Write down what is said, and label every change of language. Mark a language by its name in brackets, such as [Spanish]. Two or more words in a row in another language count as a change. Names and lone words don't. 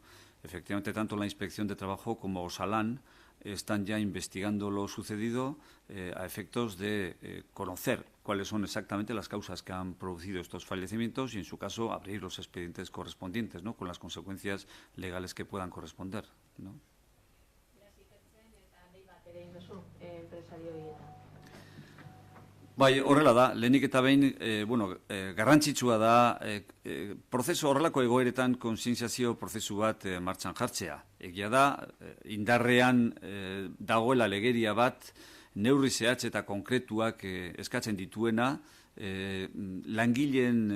[Spanish] Efectivamente, tanto la Inspección de Trabajo como Osalan están ya investigando lo sucedido a efectos de conocer cuáles son exactamente las causas que han producido estos fallecimientos y, en su caso, abrir los expedientes correspondientes, ¿no?, con las consecuencias legales que puedan corresponder, ¿no? [Basque] Bai, horrela da, lehenik eta behin, garrantzitsua da, prozesu horrelako egoeretan kontzientziazio prozesu bat martxan jartzea. Egia da, indarrean dagoela legeria bat, neurri zehatz eta konkretuak eskatzen dituena, langileen